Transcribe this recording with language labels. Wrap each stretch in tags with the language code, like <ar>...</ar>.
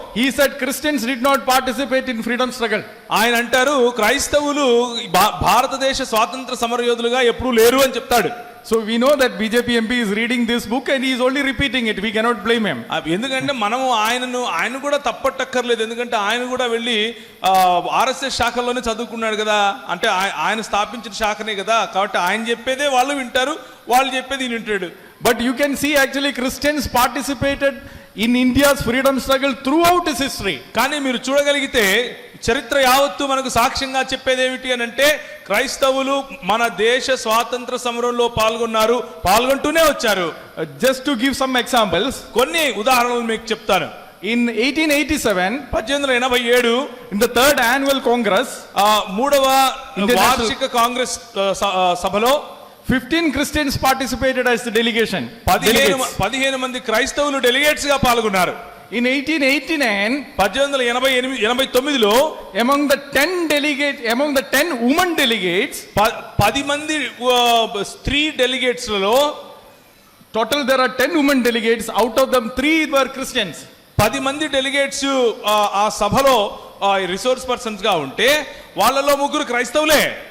<en>he said Christians did not participate in freedom struggle.</en> <te>ఆయన అంటారు క్రైస్తవులు భారతదేశ స్వాతంత్ర సమరయోధులుగా ఎప్పుడూ లేరు అని చెప్తాడు.</te> <en>So we know that BJP MP is reading this book and he is only repeating it. We cannot blame him.</en> <te>ఎందుకంటే మనము ఆయన కూడా తప్పట్టక్కర్లేదు. ఎందుకంటే ఆయన కూడా వెళ్ళి ఆర్ఎస్ఎస్ శాఖలోనే చదువుకున్నాడు కదా, అంటే ఆయన స్థాపించిన శాఖనే కదా, కాబట్టి ఆయన చెప్పేదే వాళ్ళు వింటారు, వాళ్ళు చెప్పేది ఈయన వింటాడు.</te> <en>But you can see actually Christians participated in India's freedom struggle throughout its history.</en> <te>కానీ మీరు చూడగలిగితే చరిత్ర యావత్తు మనకు సాక్ష్యంగా చెప్పేది ఏమిటి అని అంటే క్రైస్తవులు మన దేశ స్వాతంత్ర సమరంలో పాల్గొంటూనే వచ్చారు.</te> <en>Just to give some examples,</en> <te>కొన్ని ఉదాహరణలు మీకు చెప్తాను.</te> <en>in 1887,</en> <te>1887</te> <en>in the third annual congress,</en> <te>మూడవ వార్షిక కాంగ్రెస్ సభలో</te> <en>15 Christians participated as the delegation.</en> <te>15 మంది క్రైస్తవులు డెలిగేట్స్ గా పాల్గొన్నారు.</te> <en>In 1889,</en> <te>1889లో</te> <en>among the 10 women delegates,</en> <te>10 మంది స్త్రీ డెలిగేట్స్ లలో</te> <en>total there are 10 women delegates, out of them 3 were Christians.</en> <te>10 మంది డెలిగేట్స్ ఆ సభలో రిసోర్స్ పర్సన్స్ గా ఉంటే వాళ్ళలో 3 క్రైస్తవులే.</te>